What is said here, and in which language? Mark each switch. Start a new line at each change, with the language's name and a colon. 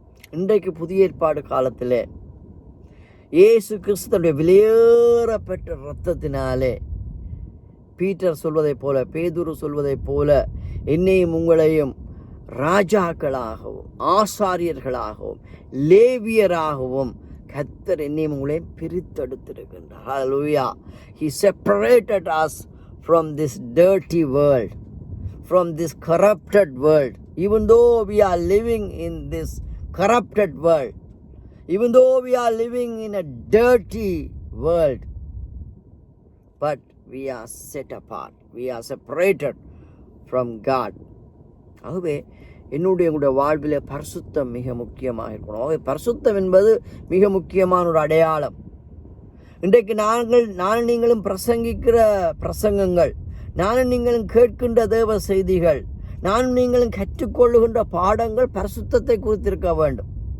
Tamil: இன்றைக்கு புதிய ஏற்பாடு காலத்திலே இயேசு கிறிஸ்துடைய விலையேறப்பெற்ற இரத்தத்தினாலே பீட்டர் சொல்வதைப் போல, பேதுரு சொல்வதைப் போல, என்னையும் உங்களையும் ராஜாக்களாகவும் ஆசாரியர்களாகவும் லேவியராகவும் கர்த்தர் என்னையும் உங்களையும் பிரித்தெடுத்திருக்கின்றார். ஹல்லேலூயா.
English: He separated us from this dirty world, from this corrupted world. Even though we are living in this corrupted world, even though we are living in a dirty world, but we are set apart, we are separated from God.
Tamil: ஆகவே என்னுடைய வாழ்விலே பரிசுத்தம் மிக முக்கியமாக இருக்கணும். ஆகவே பரிசுத்தம் என்பது மிக முக்கியமான ஒரு அடையாளம். இன்றைக்கு நானும் நீங்களும் பிரசங்கிக்கிற பிரசங்கங்கள், நானும் நீங்களும் கேட்கின்ற தேவ செய்திகள், நானும் நீங்களும் கற்றுக்கொள்ளுகின்ற பாடங்கள் பரிசுத்தத்தை குறித்திருக்க வேண்டும்.